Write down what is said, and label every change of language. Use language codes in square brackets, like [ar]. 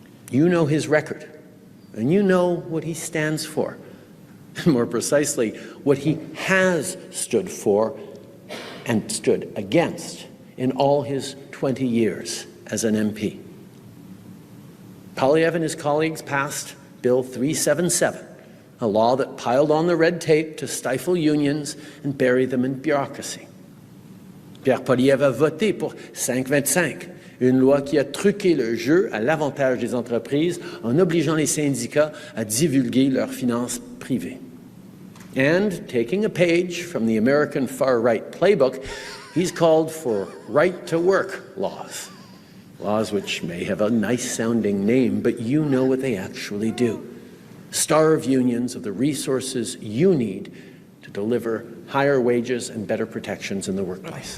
[en] You know his record, and you know what he stands for, and more precisely, what he has stood for and stood against in all his 20 years as an MP. Poilievre and his colleagues passed Bill 377, a law that piled on the red tape to stifle unions and bury them in bureaucracy. [fr] Pierre Poilievre a voté pour 525, une loi qui a truqué le jeu à l'avantage des entreprises en obligeant les syndicats à divulguer leurs finances privées. [en] And, taking a page from the American far-right playbook, he's called for right-to-work laws. Laws which may have a nice-sounding name, but you know what they actually do. Starve unions of the resources you need to deliver higher wages and better protections in the workplace.